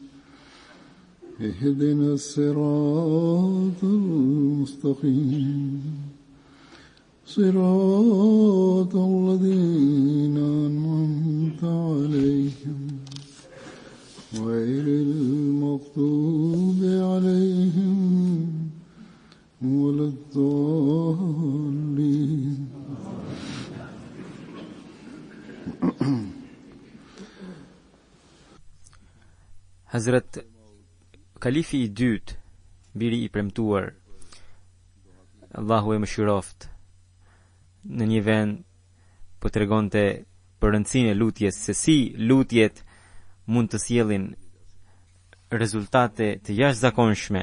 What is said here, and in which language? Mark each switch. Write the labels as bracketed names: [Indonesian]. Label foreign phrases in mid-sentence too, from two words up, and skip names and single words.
[Arabic] اهدنا الصراط المستقيم صراط الذين أنعمت عليهم غير المغضوب عليهم ولا الضالين. [Albanian] Hazrat Kalifi I dytë, biri I premtuar, Allahu e mëshiroft, në një vend po tregonte për rëndësinë e lutjes, se si lutjet mund të sjellin rezultate të jashtëzakonshme.